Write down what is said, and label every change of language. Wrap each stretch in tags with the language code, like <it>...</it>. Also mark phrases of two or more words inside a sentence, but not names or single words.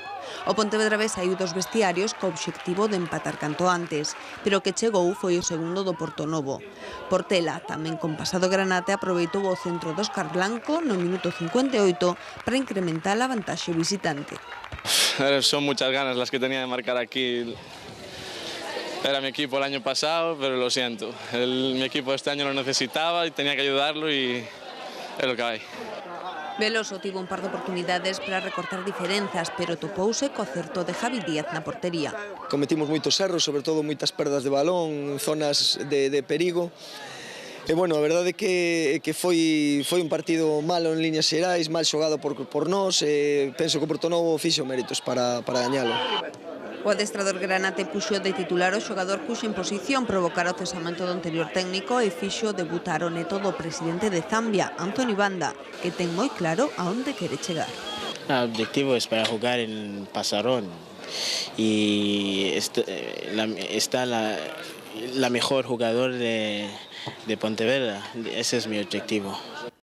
<gl>O Pontevedra B saiu dos vestiarios co obxectivo de empatar canto antes, pero o que chegou foi o segundo do Portonovo. Portela, tamén con pasado granate, aproveitou o centro do Óscar Blanco no minuto 58 para incrementar a vantaxe visitante.</gl> <es>Son muchas ganas las que tenía de marcar aquí. Era mi equipo el año pasado, pero lo siento. Mi equipo este año lo necesitaba y tenía que ayudarlo y es lo que hay.</es> <gl>Veloso tivo un par de oportunidades para recortar diferenzas, pero topouse co acerto de Javi Díaz na portería. Cometimos moitos erros, sobre todo moitas perdas de balón, zonas de perigo. E, bueno, a verdade é que foi un partido malo en líneas xerais, mal xogado por nós, e penso que o Portonovo fixo méritos para gañalo. O adestrador granate puxo de titular o xogador cuxa imposición provocara o cesamento do anterior técnico e fixo debutar o neto do presidente de Zambia, Anthony Banda, que ten moi claro a onde quere chegar.</gl> <es>El objetivo es para jugar en Pasarón y está la mejor jugador de Pontevedra. Ese es mi objetivo.</es>